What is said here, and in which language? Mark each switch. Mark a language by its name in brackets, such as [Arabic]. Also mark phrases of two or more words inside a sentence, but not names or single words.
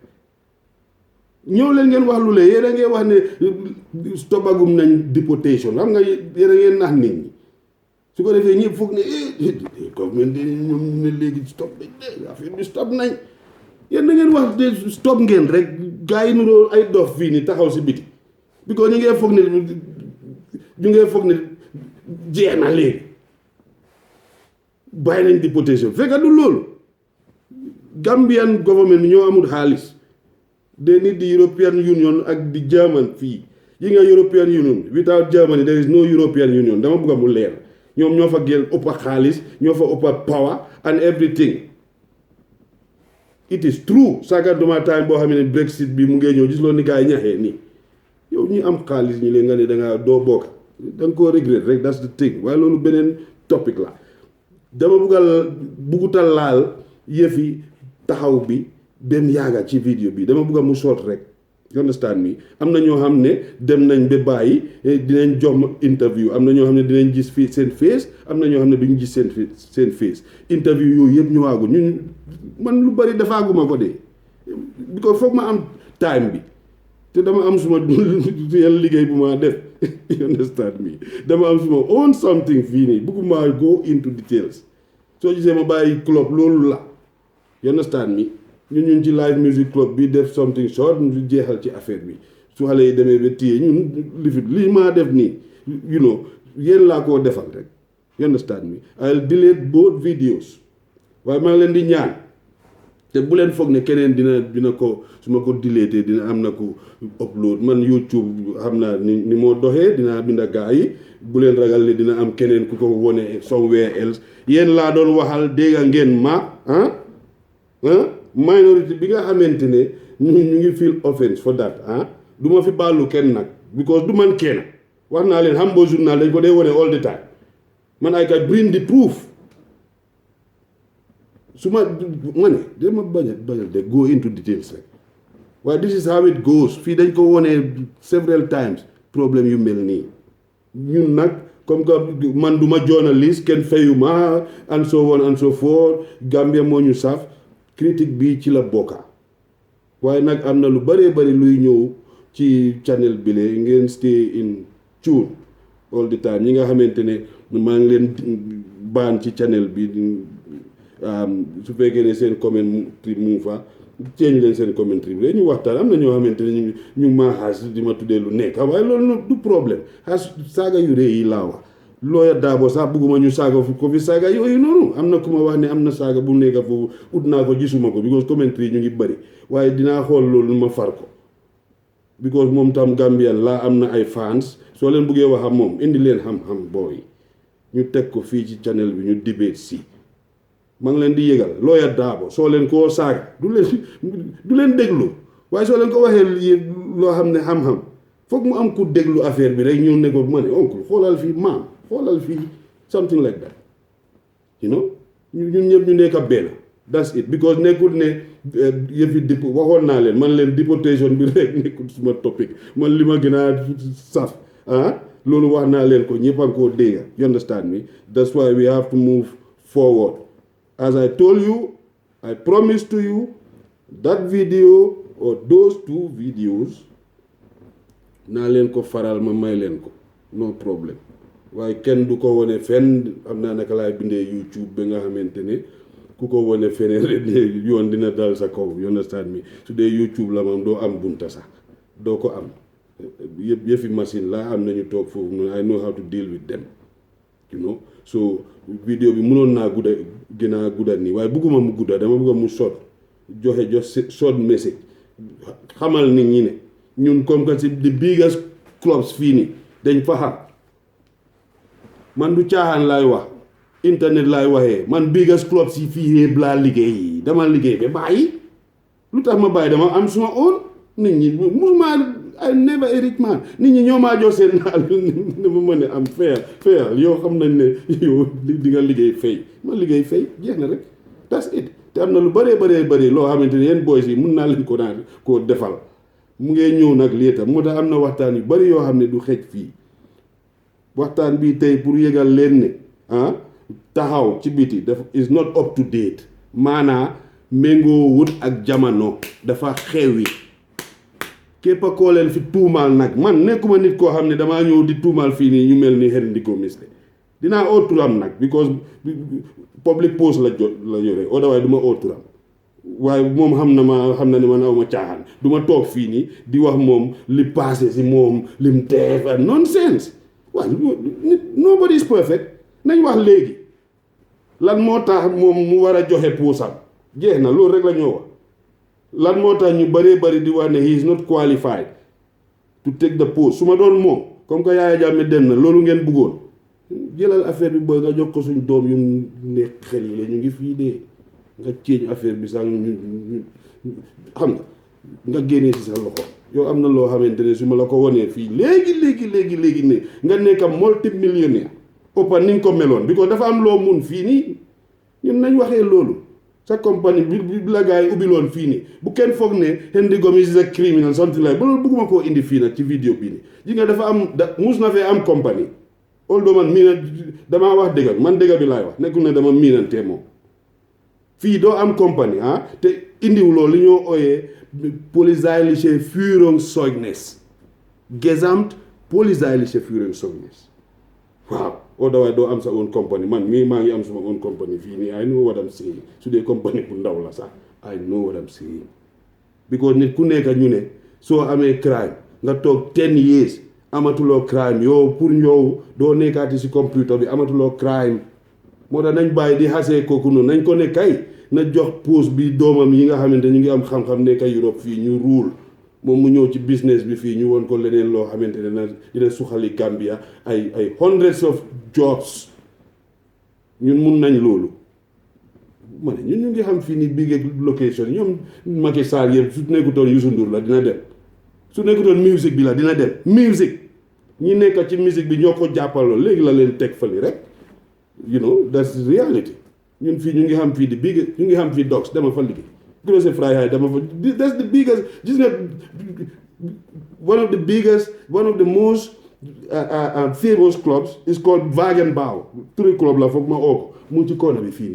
[Wolof] yéen a ngeen wax ne stopagum nañ deportation xam nga yéen a ngeen nax nit ñi su ko defee ñëpp foog ne government de ñoom ne léegi stop nañ de affaire bi stop nañ yéen da ngeen wax de stop ngeen rek gars yi nuroo ay dof fii ni taxaw si biti because ñu ngee foog ne jeex na léegi bàyyi nañ deportation fekk du loolu Gambian government ñoo amul xaalis [English] they need the European Union [Wolof] ak di German fii yi nga [English] European Union without Germany there is no European Union [Wolof] dama bëgg mu leer ñoom ñoo fa gën ëpp xaalis ñoo fa ëpp [English] power and everything it is true [Wolof] saga duma time boo xam ne Brexit bi mu ngee ñëw gis loolu ni gars yi ñaxee nii yow ñu am xaalis ñi leen nga ne dangaa doo bokk da nga koo regret rek [English] that's the thing [Wolof] waaye loolu beneen topic la dama buggutal laal yëfi taxaw bi dem yaaga ci vidéo bi dama bugga mu soot rek [English] you understand me [Wolof] am na ñoo xam ne dem nañ ba bàyyi dinañ jox ma interview am na ñoo xam ne dinañ gis fii seen face am na ñoo xam ne duñ gis seen face interview yooyu yëpp ñëwaagul ñun man lu bari defaaguma ko de because foog ma am time bi te dama am suma yàlla liggéey bu ma def [English] you understand me [Wolof] dama am suma [English] own something [Wolof] fii nii bëgguma [English] go into details [Wolof] soo gisee ma bàyyi club loolu la [English] you understand me [Wolof] ñun ci [English] live music club [Wolof] bi def [English] something short [Wolof] ñu jeexal ci affaire bi su xale yi demee ba téye ñun lii maa def nii [English] you know [Wolof] yéen laa koo defal rek [English] you understand me I'll delete both videos [Wolof] waaye maa ngi leen di ñaan te bu leen foog ne keneen dina ko su ma ko deleté dina am na ko upload man YouTube xam naa ni moo doxee dinaa binda gaa yi bu leen ragal ne dina am keneen ku ko wone [English] somewhere else [Wolof] yéen laa doon waxal dégg ngeen ma minority bi nga xamante ne ñu ngi [English] feel offense for that [Wolof] du ma fi baalu kenn nag because du man kenn wax naa leen Hambo journal dañ ko dee wone [English] all the time man I can bring the proof [Wolof] su ma ne dama bañ de [English] go into details [Wolof] rek waaye [English] this is how it goes [Wolof] fii dañ ko wone [English] several times [Wolof] problème yu mel nii ñun nag [French] comme que [Wolof] man du ma journaliste kenn fayu ma [English] and so on and so forth [Wolof] Gambia moo ñu saf critique bi ci la bokka waaye nag am na lu bëree bëri luy ñëw ci channel bi le ngeen [English] stay in tune all the time [Wolof] ñi nga xamante ne maa ngi leen baan ci channel bi su fekkee ne seen commentary mu fa ceeñ leen seen commentary bi ñu waxtaan am na ñoo xamante ne ñu maa xaas di ma tuddee lu nekk waaye loolu du problème xaas saaga yu rëy yi laa wax looya daabo sax bugguma ñu saaga ko fi saaga yooyu noonu am na ku ma wax ne am na saaga bu nekk foofu ut naa ko gisuma ko because commentary ñu ngi bëri waaye dinaa xool loolu ma far ko because moom tam Gambian laa am na ay fans soo leen buggee wax ak moom indi leen xam-xam booy ñu teg ko fii ci channel bi ñu debate si maa ngi leen di yëgal looya daabo soo leen koo saaga du leen déglu waaye soo leen ko waxee loo xam ne xam-xam foog mu am ku déglu affaire bi rek ñëw ne ko ma ne oncle xoolal fii maam xoolal fii [English] something like that you know [Wolof] ñun ñëpp ñu nekk benn [English] that's it [Wolof] because nekkul ne yëfi waxoon naa leen man leen deportation bi rek nekkul suma topic man li ma gën a saf loolu wax naa leen ko ñëpp a koo dégg [English] you understand me that's why we have to move forward as I told you I promise to you that video or those two videos [Wolof] naa leen ko faral ma may leen ko no problème waaye kenn du ko wone fenn am naa naka laay bindee YouTube ba nga xamante ne ku ko wone feneen rek yoon dina dal sa kaw [English] you understand me [Wolof] su dee YouTube la moom doo am bunta sax doo ko am yëfi machine la am nañu toog foofu noonu [English] I know how to deal with them you know [Wolof] so vidéo bi mënoon naa gudda gën a gudda nii waaye bëgguma mu gudda dama bëgga mu joxe [English] short message [Wolof] xamal nit ñi ne ñun [French] comme que [Wolof] si [English] the biggest clubs [Wolof] fii nii dañ fa xam man du caaxaan laay wax internet laay waxee man [English] biggest clubs [Wolof] yi fii yëpp laa liggéey dama liggéey ba bàyyi lu tax ma bàyyi dama am suma own nit ñi musuma [English] I never a rich man [Wolof] nit ñi ñoo maa jox seen naal ne ma mën a am fayal yow xam nañ ne yow di nga liggéey fay ma liggéey fay jeex na rek that's it te am na lu bëree loo xamante ne yéen boys yi mun naa leen ko naan koo defal mu ngee ñëw nag lii tam moo tax am na waxtaan yu bari yoo xam ne du xej fii waxtaan bii tey pour yëgal leen ne taxaw ci biti dafa [English] is not up to date [Wolof] maanaa méngoo wut ak jamono dafa xewi képp koo leen fi tuumaal nag man nekkuma nit koo xam ne damaa ñëw di tuumaal fii nii ñu mel ni Henry Ndiko Misde dinaa oo turam nag because [English] public post [Wolof] la yore otherwise du ma oo turam waaye moom xam na ne man aw ma caaxaan du ma toog fii nii di wax moom li passé si moom lim def ak nonsense waaye [English] nobody is perfect [Wolof] nañ wax léegi lan moo tax moom mu war a joxe poosam jeex na loolu rek la ñoo wax lan moo tax ñu bëree bëri di wax ne [English] he is not qualified to take the post [Wolof] su ma doon moom comme que Yaya Jammeh dem na loolu ngeen bëggoon jëlal affaire bi booy nga jox ko suñ doom yu nekk xel yi la ñu ngi fii dee nga ceeñ affaire bi sax ñu xam nga génnee si sa loxo yow am na loo xamante ne su ma la ko wonee fii léegi ne nga nekk multimillionnaire ëppa ni nga ko meloon bi ko dafa am loo mun fii nii ñun nañ waxee loolu sa compagnie bi la gars yi ubbiloon fii nii bu kenn foog ne Henry Gomez [English] is a criminal something like [Wolof] ba loolu bëgguma koo indi fii nag ci vidéo bii nii ji nga dafa am mus na fee am compagnie although man damaa wax dëgg man dëgg bi laay wax nekkul ne dama miinantee moom fii doo am compagnie te indiwuloo li ñoo ooyee [German] polizeiliche Führungszeugnis Gesamt polizeiliche Führungszeugnis [Wolof] waaw otherwise doo am sa own company man mii maa ngi am suma [English] own company [Wolof] fii nii [English] I know what I'm saying [Wolof] su dee company bu ndaw la sax [English] I know what I'm [Wolof] saying because nit ku nekk ñu ne soo amee crime nga toog 10 years amatuloo crime yow pour yow doo nekkaati si computer bi amatuloo crime moo tax nañ bàyyi di xasee kooku noonu nañ ko ne kay na jox poste bi doomam yi nga xamante ñu ngi am xam-xam nekk Europe fii ñu ruul moom mu ñëw ci business bi fii ñu woon ko leneen loo xamante ne na dina suxali Gambia ay [English] hundreds of jobs [Wolof] ñun mun nañ loolu ma ne ñun ñu ngi xam fii ni [English] big location [Wolof] ñoom Macky Sall yëpp su nekkutoon Youssou Ndour la dina dem su nekkutoon musique bi la dina dem musique ñi nekk ci musique bi ñoo ko jàppaloo léegi la leen teg fali rek [English] you know that's reality [Wolof] ñun fii ñu ngi xam fii di big ñu ngi xam fii dogs dama fa liggéey Grosse Freiheit dama fa [English] that's the biggest [Wolof] gis nga [English] one of the most famous clubs is called Wagenbau [Wolof] turi club la foog ma oo ko mu ngi ci corner bi